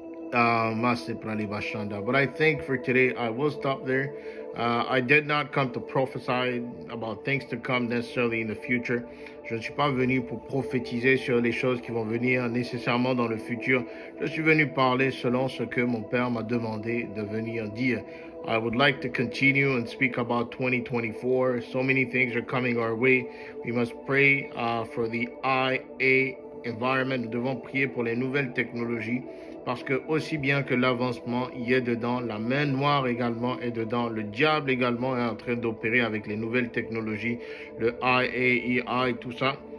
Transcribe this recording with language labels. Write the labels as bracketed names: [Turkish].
[English] But I think for today, I will stop there. I did not come to prophesy about things to come necessarily in the future. [French] Je ne suis pas venu pour prophétiser sur les choses qui vont venir nécessairement dans le futur. Je suis venu parler selon ce que mon Père m'a demandé de venir dire. [English] I would like to continue and speak about 2024. So many things are coming our way. We must pray for the IA environment. [French] Nous devons prier pour les nouvelles technologies parce que aussi bien que l'avancement y est dedans, la main noire également est dedans, le diable également est en train d'opérer avec les nouvelles technologies, le IA, tout ça.